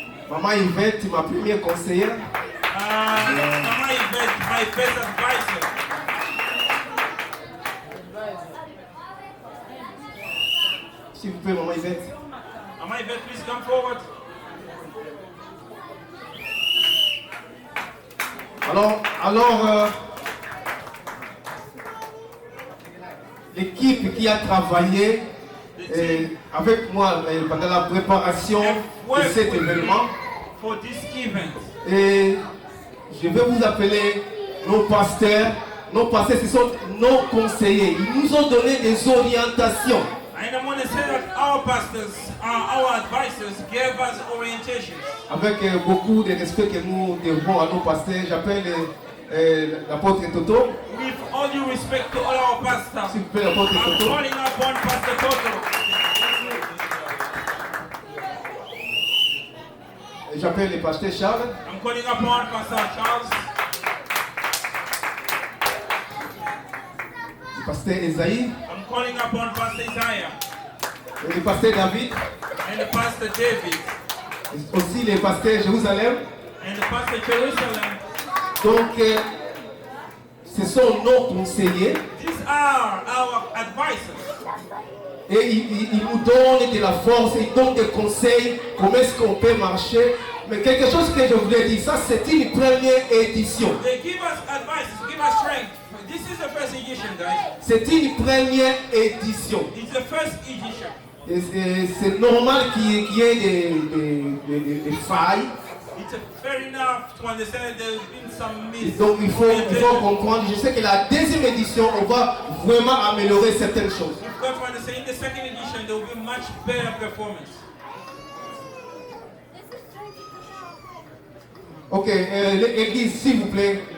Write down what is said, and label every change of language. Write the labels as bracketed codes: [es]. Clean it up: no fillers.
[fr] Maman Yvette, ma première conseillère. [en] Mama Yvette, my first advisor. [fr] S'il vous plaît, Maman Yvette. [en] Mama Yvette, please come forward. [fr] Alors, l'équipe qui a travaillé avec moi pendant la préparation de cet événement, [en] For this event. [fr] et je vais vous appeler nos pasteurs. Nos pasteurs, ce sont nos conseillers. Ils nous ont donné des orientations. [en] And I want to say that our pastors, our advisors gave us orientations. [fr] Avec beaucoup de respect que nous devons à nos pasteurs, j'appelle l'apôtre Toto. [en] With all due respect to all our pastors, [fr] S'il vous plaît, l'apôtre [en] I'm [fr] Toto. [en] calling upon Pastor Toto. [fr] Et j'appelle le pasteur Charles. [en] I'm calling upon Pastor Charles, [fr] Le pasteur Esaïe. [en] I'm calling upon Pastor Isaiah, [fr] Et le pasteur David. [en] and the Pastor David, [fr] Et aussi le pasteur Jérusalem. [en] and the Pastor Jerusalem. [fr] Donc, ce sont nos conseillers. [en] These are our advisors. [fr] Et ils nous donnent de la force, ils donnent des conseils, comment est-ce qu'on peut marcher. Mais quelque chose que je voulais dire, ça c'est une première édition. [en] They give us advice, give us strength. This is the first edition, guys. [fr] C'est une première édition. [en] It's the first edition. [fr] Et c'est normal qu'il y ait des failles. [en] It's fair enough to understand there's been some [fr] Et donc il faut comprendre. Je sais que la deuxième édition, on va vraiment améliorer certaines choses. [en] You've got to understand in the second edition there will be much better performance. [fr] Ok, l'église, s'il vous plaît.